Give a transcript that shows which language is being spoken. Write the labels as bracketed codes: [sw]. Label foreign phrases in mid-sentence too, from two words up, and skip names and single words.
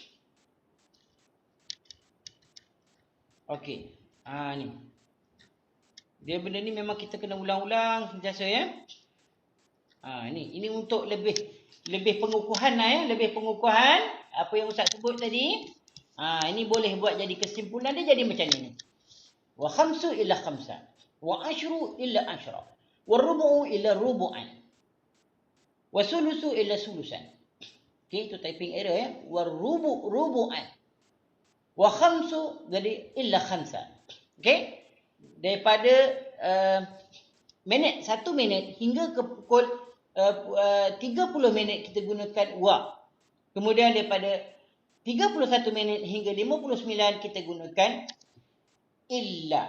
[ms] Okey. Ni. Dia benda ni memang kita kena ulang-ulang sentiasa ya. Ini untuk lebih pengukuhan lah ya, lebih pengukuhan apa yang Ustaz sebut tadi. Ini boleh buat jadi kesimpulan dia jadi macam ni. [ar] وخمس إلا خمسا وعشر إلا عشرا وربع إلا ربعا وثلث إلا ثلثا. [ms] Okey, itu [en] typing error [ms] ya. [ar] وربعا. وخمس jadi إلا خمسا. [ms] Okey? Daripada minit 1 minit hingga ke pukul 30 minit kita gunakan wa. Kemudian daripada 31 minit hingga 59 kita gunakan illa.